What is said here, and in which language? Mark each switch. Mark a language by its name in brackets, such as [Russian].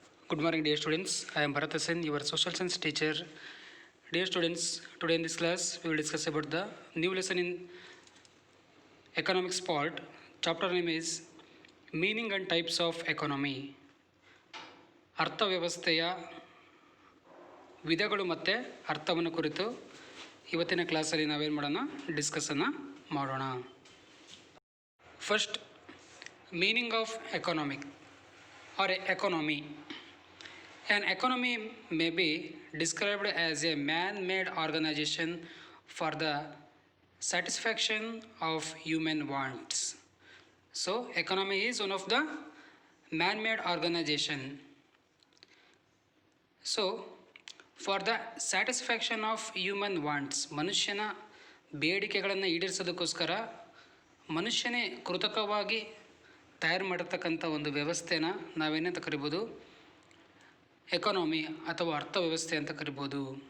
[English] Good morning, dear students. I am Bharat Sen, your social science teacher. Dear students, today in this class we will discuss about the new lesson in economics part. Chapter name is Meaning and Types of Economy. [Kannada] ಅರ್ಥವ್ಯವಸ್ಥೆಯ ವಿಧಗಳು ಮತ್ತು ಅರ್ಥವನ್ನು ಕುರಿತು ಇವತ್ತಿನ ಕ್ಲಾಸಲ್ಲಿ ನಾವೇನು ಮಾಡೋಣ ಡಿಸ್ಕಸನ್ನು ಮಾಡೋಣ. [English] First, meaning of economic or economy. An economy may be described as a man-made organization for the satisfaction of human wants. So, economy is one of the man-made organization. So, for the satisfaction of human wants, [Kannada] ಮನುಷ್ಯನ ಬೇಡಿಕೆಗಳನ್ನು ಈಡೇರಿಸೋದಕ್ಕೋಸ್ಕರ ಮನುಷ್ಯನೇ ಕೃತಕವಾಗಿ ತಯಾರು ಮಾಡಿರ್ತಕ್ಕಂಥ ಒಂದು ವ್ಯವಸ್ಥೆನ ನಾವೇನಂತ ಕರಿಬೋದು, ಎಕಾನಮಿ ಅಥವಾ ಅರ್ಥವ್ಯವಸ್ಥೆ ಅಂತ ಕರಿಬೋದು.